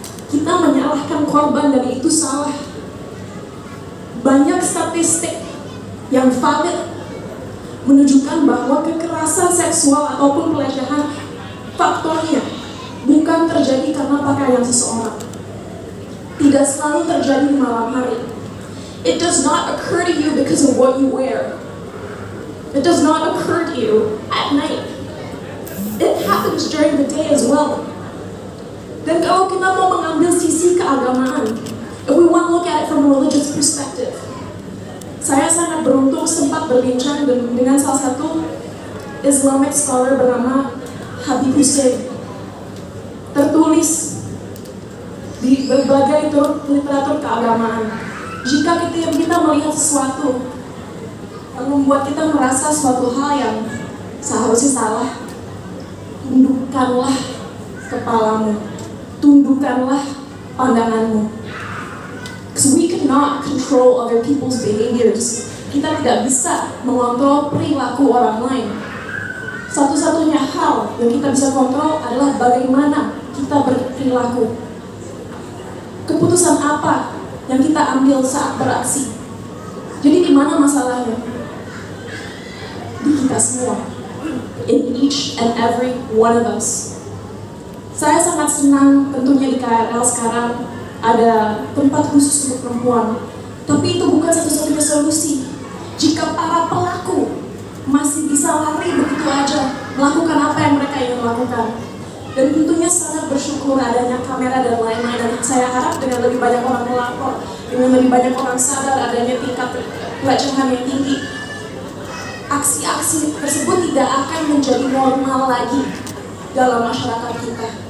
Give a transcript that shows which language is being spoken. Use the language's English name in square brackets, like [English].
[Indonesian] Kita menyalahkan korban dan itu salah. Banyak statistik yang valid menunjukkan bahwa kekerasan seksual ataupun pelecehan faktornya bukan terjadi karena pakaian seseorang. Tidak selalu terjadi di malam hari. [English] It does not occur to you because of what you wear. It does not occur to you at night. It happens during the day as well. [Indonesian] Dan kalau kita mau mengambil sisi keagamaan, [English] if we want to look at it from a religious perspective, [Indonesian] saya sangat beruntung sempat berbincang dengan salah satu Islamic scholar bernama Habib Hussein. Tertulis di berbagai literatur keagamaan, jika kita melihat sesuatu yang membuat kita merasa suatu hal yang seharusnya salah, tundukkanlah kepalamu, tundukkanlah pandanganmu. [English] Because we cannot control other people's behaviors. [Indonesian] Kita tidak bisa mengontrol perilaku orang lain. Satu-satunya hal yang kita bisa kontrol adalah bagaimana kita berperilaku. Keputusan apa yang kita ambil saat beraksi. Jadi di mana masalahnya? Di kita semua. [English] In each and every one of us. [Indonesian] Saya sangat senang tentunya di KRL sekarang ada tempat khusus untuk perempuan. Tapi itu bukan satu-satunya solusi. Jika para pelaku masih bisa lari begitu aja, melakukan apa yang mereka ingin lakukan. Dan tentunya sangat bersyukur adanya kamera dan lain-lain. Dan saya harap dengan lebih banyak orang melapor, dengan lebih banyak orang sadar adanya tingkat pelecehan yang tinggi, aksi-aksi tersebut tidak akan menjadi normal lagi dalam masyarakat kita.